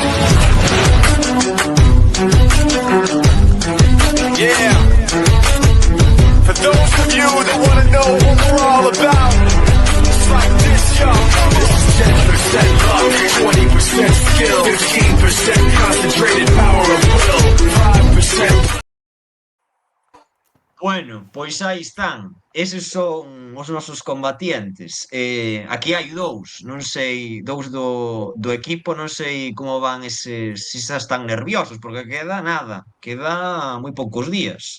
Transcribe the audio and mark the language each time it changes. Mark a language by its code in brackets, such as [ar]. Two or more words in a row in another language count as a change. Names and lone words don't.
[en] Yeah. For those of you that wanna know what we're all about, it's like this, y'all. It's 10% luck, 20% skill, 15% concentrated power of will, 5%. [gl] Bueno, pois aí están. Eses son os nosos combatientes. Aquí hai non sei, dous do equipo, non sei como van eses, se xa están nerviosos, porque queda nada, queda moi poucos días.